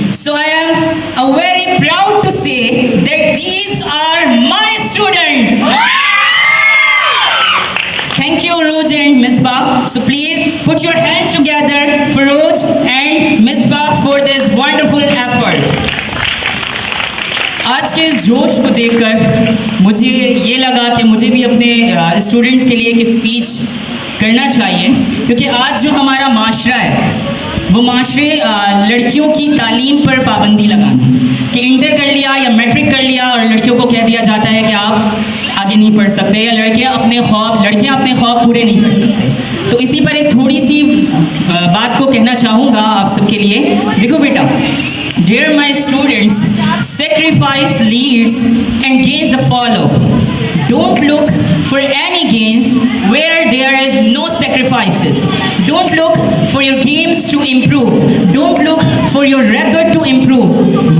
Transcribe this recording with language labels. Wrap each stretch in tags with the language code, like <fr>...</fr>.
<en>So I am very proud to say that these are my students. Thank you, Roj and Misbah. So please put your hand together for Roj and Misbah for this wonderful effort.</en> <hi>आज के इस जोश को देखकर मुझे ये लगा कि मुझे भी अपने स्टूडेंट्स के लिए एक स्पीच करना चाहिए, क्योंकि आज जो हमारा माशरा है वो माशरे लड़कियों की तालीम पर पाबंदी लगाना कि इंटर कर लिया या मैट्रिक कर लिया और लड़कियों को कह दिया जाता है कि आप आगे नहीं पढ़ सकते या लड़कियां अपने ख्वाब पूरे नहीं कर सकते। तो इसी पर एक थोड़ी सी बात को कहना चाहूँगा आप सबके लिए। देखो बेटा,</hi> <en>dear my students, sacrifice leads and gains follow. Don't look for any gains where there is no sacrifices. Don't look for your games to improve. Don't look for your record to improve.</en>